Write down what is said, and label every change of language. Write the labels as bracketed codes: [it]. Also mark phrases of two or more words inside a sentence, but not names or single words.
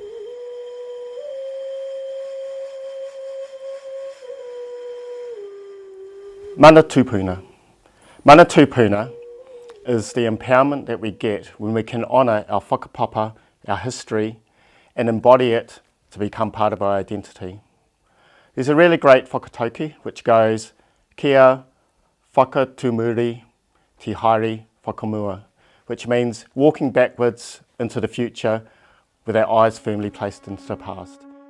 [mi] Mana Tupuna. Mana Tupuna [en] is the empowerment that we get when we can honour our whakapapa, our history, and embody it to become part of our identity. There's a really great whakatauki which goes, [mi] kia whakatumuri te haere whakamua, [en] which means walking backwards into the future with our eyes firmly placed into the past.